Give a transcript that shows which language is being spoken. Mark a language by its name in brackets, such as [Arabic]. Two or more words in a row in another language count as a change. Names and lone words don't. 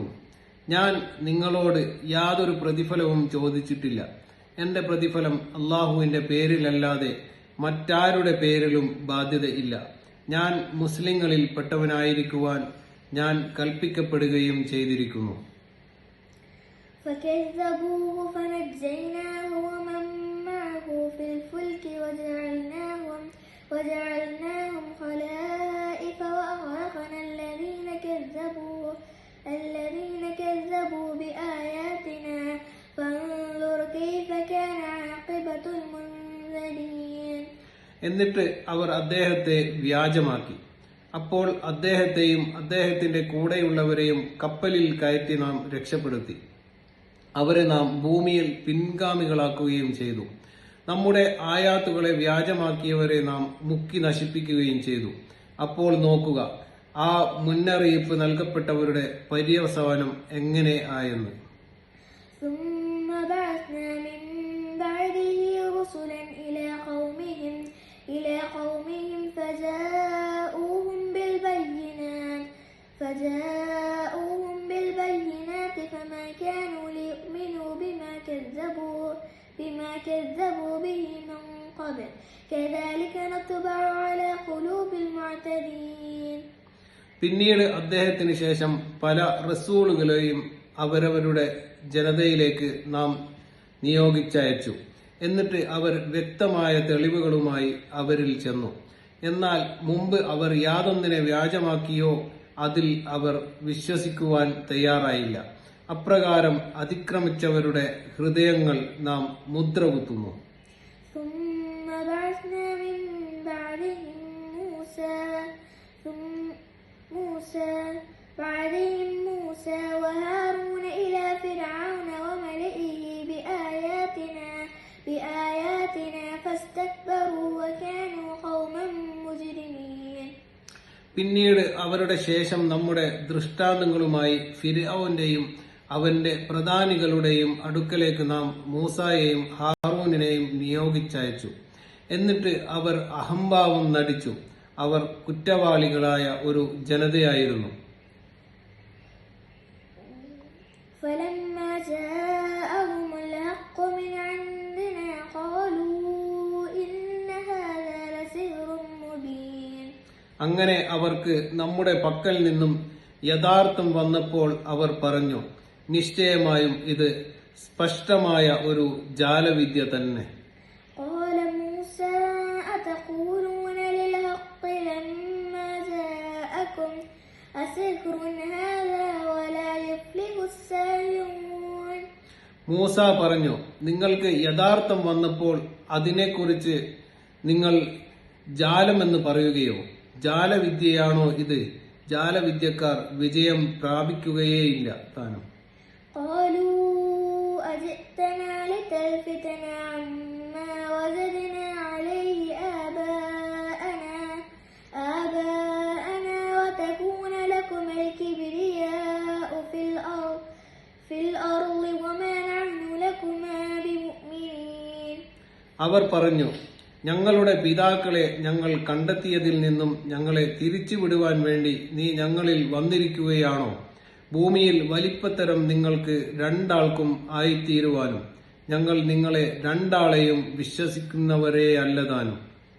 [Malayalam] ഞാൻ നിങ്ങളോട് യാതൊരു പ്രതിഫലവും ചോദിച്ചിട്ടില്ല. എന്റെ പ്രതിഫലം അള്ളാഹുവിന്റെ പേരിലല്ലാതെ മറ്റാരുടെ പേരിലും ബാധ്യതയില്ല. ഞാൻ മുസ്ലിങ്ങളിൽ പെട്ടവനായിരിക്കുവാൻ ഞാൻ കൽപ്പിക്കപ്പെടുകയും ചെയ്തിരിക്കുന്നു. [Arabic] وجعلناهم خلائف وأغرقنا الذين كذبوا بآياتنا فانظر كيف كان عاقبة المنذرين. [Malayalam] എന്നിട്ട് അവർ അദ്ദേഹത്തെ വ്യാജമാക്കി. അപ്പോൾ അദ്ദേഹത്തെയും അദ്ദേഹത്തിന്റെ കൂടെയുള്ളവരെയും കപ്പലിൽ കയറ്റി നാം രക്ഷപ്പെടുത്തി. അവരെ നാം ഭൂമിയിൽ പിൻഗാമികളാക്കുകയും ചെയ്തു. നമ്മുടെ ആയാത്തുകളെ വ്യാജമാക്കിയവരെ നാം മുക്കി നശിപ്പിക്കുകയും ചെയ്തു. അപ്പോൾ നോക്കുക, ആ മുന്നറിയിപ്പ് നൽകപ്പെട്ടവരുടെ പര്യവസാനം എങ്ങനെ ആയെന്ന്. [Arabic] فجاءوهم بالبينات فما كانوا ليؤمنوا بما كذبوا به من قبل كذلك نطبع على قلوب المعتدين. [Malayalam] പിന്നീട് അദ്ദേഹത്തിന് ശേഷം പല റസൂലുകളെയും അവരവരുടെ ജനതയിലേക്ക് നാം നിയോഗിച്ചയച്ചു. എന്നിട്ട് അവർ വ്യക്തമായ തെളിവുകളുമായി അവരിൽ ചെന്നു. എന്നാൽ മുമ്പ് അവർ യാതൊന്നിനെ വ്യാജമാക്കിയോ അതിൽ അവർ വിശ്വസിക്കുവാൻ തയ്യാറായില്ല. അപ്രകാരം അതിക്രമിച്ചവരുടെ ഹൃദയങ്ങൾ നാം മുദ്ര കുത്തുന്നു. [Arabic] موسى وهارون إلى فرعون وملئه بآياتنا فاستكبروا وكانوا قوما مجرمين. [Malayalam] പിന്നീട് അവരുടെ ശേഷം നമ്മുടെ ദൃഷ്ടാന്തങ്ങളുമായി ഫിർഔന്റെയും അവന്റെ പ്രധാനികളുടെയും അടുക്കലേക്ക് നാം മൂസായെയും ഹാറൂനെയും നിയോഗിച്ചയച്ചു. എന്നിട്ട് അവർ അഹംഭാവം നടിച്ചു. അവർ കുറ്റവാളികളായ ഒരു ജനതയായിരുന്നു. [Arabic] فلما جاءهم الحق من عندنا قالوا إن هذا لسحر مبين. [Malayalam] അങ്ങനെ അവർക്ക് നമ്മുടെ പക്കൽ നിന്നും യഥാർത്ഥം വന്നപ്പോൾ അവർ പറഞ്ഞു, നിശ്ചയമായും ഇത് സ്പഷ്ടമായ ഒരു ജാലവിദ്യ തന്നെ. [Arabic] قال موسى أتقولون للحق لما جاءكم أسحر هذا ولا يفلح الساحرون. [Malayalam] മൂസ പറഞ്ഞു, നിങ്ങൾക്ക് യഥാർത്ഥം വന്നപ്പോൾ അതിനെക്കുറിച്ച് നിങ്ങൾ ജാലമെന്ന് പറയുകയോ? ജാലവിദ്യയാണോ ഇത്? ജാലവിദ്യക്കാർ വിജയം പ്രാപിക്കുകയേയില്ല താനും. [Arabic] قالوا أجئتنا لتلفتنا عما وجدنا عليه آباءنا وتكون لكم الكبرياء في الأرض وما نحن لكما بمؤمنين. [Malayalam] അവർ പറഞ്ഞു, ഞങ്ങളുടെ പിതാക്കളെ ഞങ്ങൾ കണ്ടെത്തിയതിൽ നിന്നും ഞങ്ങളെ തിരിച്ചുവിടുവാൻ വേണ്ടി നീ ഞങ്ങളിൽ വന്നിരിക്കുകയാണോ? ഭൂമിയിൽ വലിപ്പത്തരം നിങ്ങൾക്ക് രണ്ടാൾക്കും ആയിത്തീരുവാനും ഞങ്ങൾ നിങ്ങളെ രണ്ടാളെയും വിശ്വസിക്കുന്നവരെയല്ലതാനും.